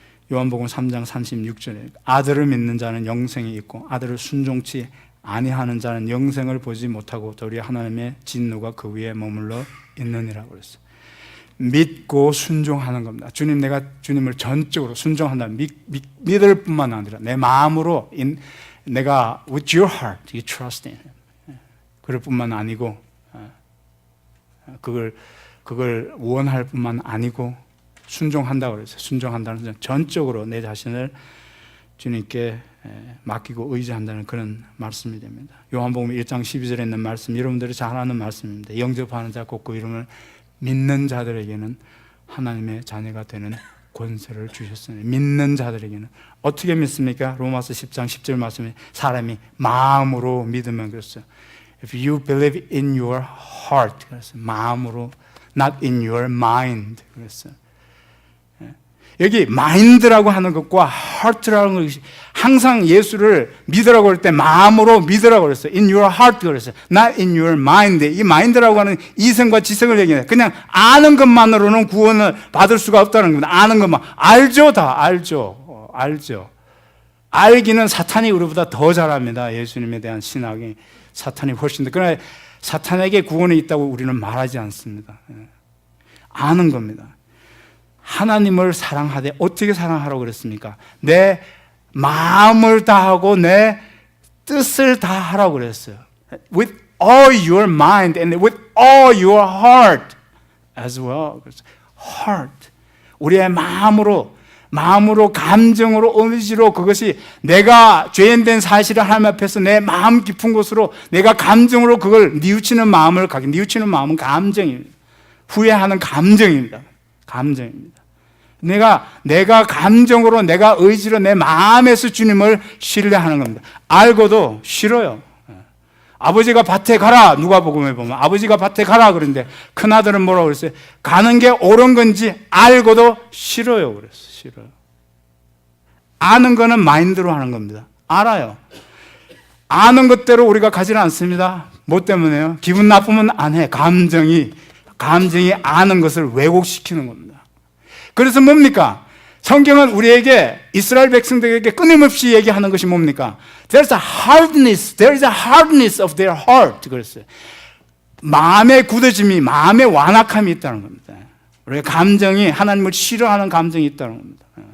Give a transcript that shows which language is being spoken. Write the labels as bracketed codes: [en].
[ko] 요한복음 3장 36절에 아들을 믿는 자는 영생이 있고 아들을 순종치 아니하는 자는 영생을 보지 못하고 도리어 하나님의 진노가 그 위에 머물러 있느니라고 그랬어요. 믿고 순종하는 겁니다. 주님, 내가 주님을 전적으로 순종한다. 믿을 뿐만 아니라 내 마음으로 내가 [en] with your heart you trust in him. [ko] 그럴 뿐만 아니고 그걸 원할 뿐만 아니고 순종한다고 그랬어요. 순종한다는 것은 전적으로 내 자신을 주님께 맡기고 의지한다는 그런 말씀이 됩니다. 요한복음 1장 12절에 있는 말씀, 여러분들이 잘 아는 말씀입니다. 영접하는 자 곧 그 이름을 믿는 자들에게는 하나님의 자녀가 되는 권세를 주셨으니, 믿는 자들에게는 어떻게 믿습니까? 로마서 10장 10절 말씀에 사람이 마음으로 믿으면 그랬어요. [en] If you believe in your heart, [ko] 그랬어요. 마음으로, [en] not in your mind, [ko] 그랬어요. 여기 마인드라고 하는 것과 heart라는 것이 항상 예수를 믿으라고 할 때 마음으로 믿으라고 그랬어요. [en] in your heart [ko] 그랬어요. [en] not in your mind. [ko] 이 마인드라고 하는 이성과 지성을 얘기해요. 그냥 아는 것만으로는 구원을 받을 수가 없다는 겁니다. 아는 것만. 알죠, 다 알죠. 알죠. 알기는 사탄이 우리보다 더 잘합니다. 예수님에 대한 신학이 사탄이 훨씬 더. 그러나 사탄에게 구원이 있다고 우리는 말하지 않습니다. 아는 겁니다. 하나님을 사랑하되 어떻게 사랑하라고 그랬습니까? 내 마음을 다하고 내 뜻을 다하라고 그랬어요. [en] With all your mind and with all your heart as well. Heart. [ko] 우리의 마음으로, 감정으로, 의지로, 그것이 내가 죄인된 사실을 하나님 앞에서 내 마음 깊은 곳으로 내가 감정으로 그걸 뉘우치는 마음을 갖게. 뉘우치는 마음은 감정입니다. 후회하는 감정입니다. 감정입니다. 내가 감정으로, 내가 의지로, 내 마음에서 주님을 신뢰하는 겁니다. 알고도 싫어요. 아버지가 밭에 가라. 누가복음에 보면 아버지가 밭에 가라 그러는데 큰아들은 뭐라고 그랬어요? 가는 게 옳은 건지 알고도 싫어요. 그랬어요. 싫어요. 아는 거는 마인드로 하는 겁니다. 알아요. 아는 것대로 우리가 가지는 않습니다. 뭐 때문에요? 기분 나쁘면 안 해. 감정이 아는 것을 왜곡시키는 겁니다. 그래서 뭡니까? 성경은 우리에게, 이스라엘 백성들에게 끊임없이 얘기하는 것이 뭡니까? [en] There's a hardness of their heart. [ko] 그랬어요. 마음의 굳어짐이, 마음의 완악함이 있다는 겁니다. 우리의 감정이, 하나님을 싫어하는 감정이 있다는 겁니다.